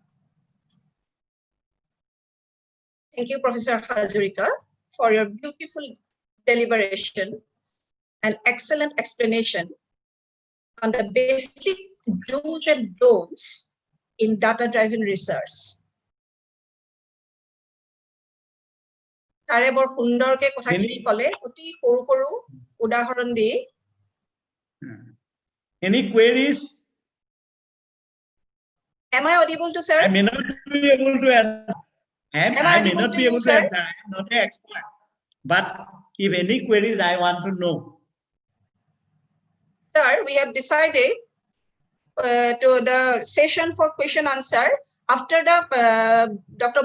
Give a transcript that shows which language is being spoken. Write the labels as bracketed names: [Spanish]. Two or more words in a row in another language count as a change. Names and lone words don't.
[English] Thank you, Professor Hazarika, for your beautiful deliberation and excellent explanation on the basic do's and don'ts in data-driven research. [Assamese] তাৰে বৰ সুন্দৰ কে কথা খিনি ক'লে অতি কৰু কৰু উদাহৰণ দি. [English] Any queries? Am I audible to sir? I may not be able to answer. I may not be able to answer. I am not an expert. But if any queries, I want to know. Sir, we have decided to the session for question answer after the Dr.